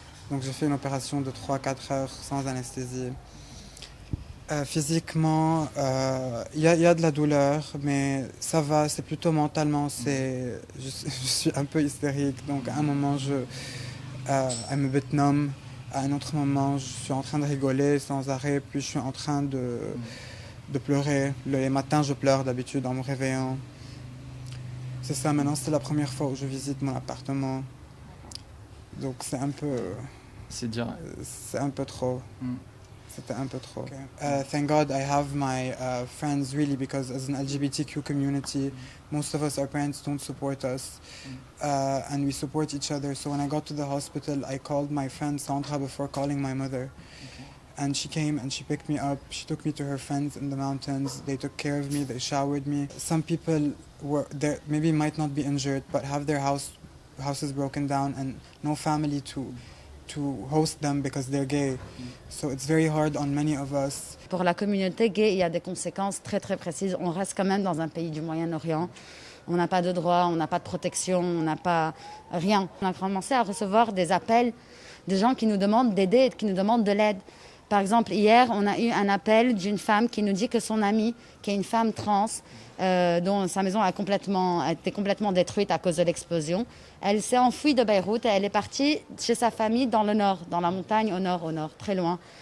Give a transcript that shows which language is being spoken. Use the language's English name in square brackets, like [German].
[French] Donc j'ai fait une opération de 3-4 heures sans anesthésie. Physiquement, il y a de la douleur, mais ça va, c'est plutôt mentalement, je suis un peu hystérique, donc à un moment, [English] I'm a bit numb, [French] à un autre moment, je suis en train de rigoler sans arrêt, puis je suis en train de pleurer. Les matins, je pleure d'habitude en me réveillant. C'est ça, maintenant, c'est la première fois où je visite mon appartement, donc c'est un peu... C'est dur. C'est un peu trop. C'était un peu trop. Okay. [English] Thank God I have my friends, really, because as an LGBTQ community, most of us, our parents don't support us, and we support each other. So when I got to the hospital, I called my friend Sandra before calling my mother. Okay. And she came and she picked me up. She took me to her friends in the mountains. They took care of me. They showered me. Some people were there, maybe might not be injured, but have their houses broken down and no family to host them because they're gay. So it's very hard on many of us. [French] Pour la communauté gay, il y a des conséquences très très précises. On reste quand même dans un pays du Moyen-Orient. On n'a pas de droits, on n'a pas de protection, on n'a pas rien. On a commencé à recevoir des appels de gens qui nous demandent d'aider, qui nous demandent de l'aide. Par exemple, hier, on a eu un appel d'une femme qui nous dit que son amie, qui est une femme trans, dont sa maison a été complètement détruite à cause de l'explosion, elle s'est enfuie de Beyrouth et elle est partie chez sa famille dans le nord, dans la montagne au nord, très loin.